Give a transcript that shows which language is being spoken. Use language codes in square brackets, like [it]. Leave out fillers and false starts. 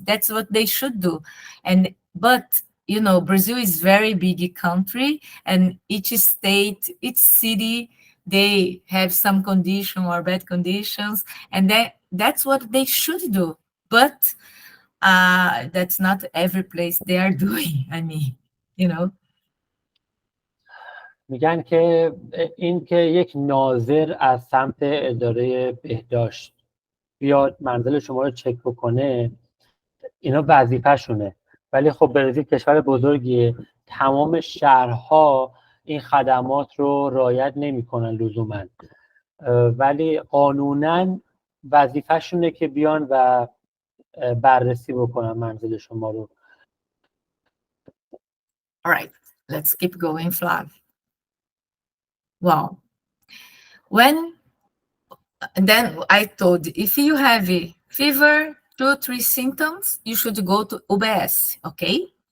[en] That's what they should do. And but Brazil is very big country, and each state, each city, they have some condition or bad conditions, and that's what they should do. But that's not every place they are doing. I mean, you know. [fa] میگن که این که یک ناظر از سمت اداره بهداشت بیاد منزل شما رو چک بکنه، اینا وظیفه‌شونه. ولی خب برزیل کشور بزرگیه، تمام شهرها این خدمات رو رعایت نمی‌کنن لزوما، ولی قانونا وظیفه‌شونه که بیان و بررسی بکنن منزل شما رو. [en] All right, let's keep going, Flav. Wow. Then I told, if you have a fever, 2-3 symptoms, you should go to UBS, okay?